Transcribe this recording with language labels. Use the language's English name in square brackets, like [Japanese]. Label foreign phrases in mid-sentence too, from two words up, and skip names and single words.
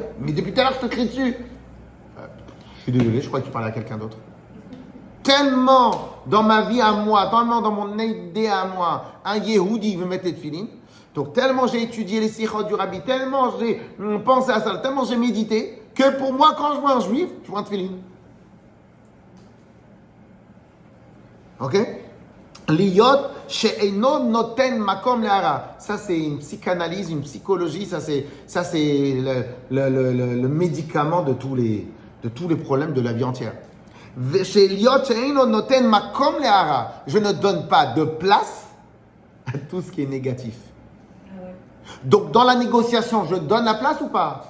[French] Mais depuis tout à l'heure, je te crie dessus. Je suis désolé, je crois que tu parlais à quelqu'un d'autre. Tellement dans ma vie à moi, tellement dans mon idée à moi, un Yehudi veut mettre les tefilines. Donc tellement j'ai étudié les sikhot du rabbi, tellement j'ai pensé à ça, tellement j'ai médité, que pour moi, quand je vois un juif, je vois un tefilin. Ok? [Hebrew] להיות שאינו נותן מקום לרע. [French] Ça c'est une psychanalyse, une psychologie, ça c'est le médicament de tous les problèmes de la vie entière. Je ne donne pas de place à tout ce qui est négatif. Donc dans la négociation, je donne la place ou pas?